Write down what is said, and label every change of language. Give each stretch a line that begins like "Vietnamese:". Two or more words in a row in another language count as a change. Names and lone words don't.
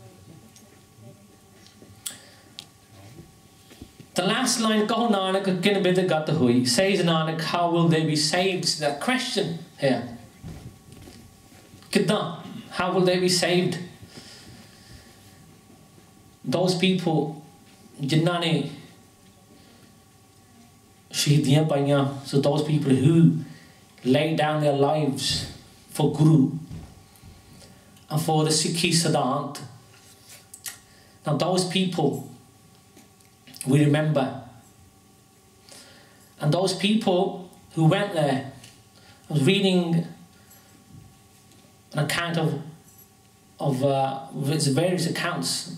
English: The last line,
Punjabi: ਕਹੁ ਨਾਨਕ ਕਿਨ ਬਿਧਿ ਗਤਿ ਹੋਈ,
English: says Nanak, how will they be saved? It's that question here. Kidda, how will they be saved? Those people,
Punjabi: ਜਿਨ੍ਹਾਂ ਨੇ ਸ਼ਹੀਦੀਆਂ ਪਾਈਆਂ,
English: so those people who laid down their lives for Guru and for the Sikhi Siddhant. Now those people we remember, and those people who went there, I was reading an account of various accounts.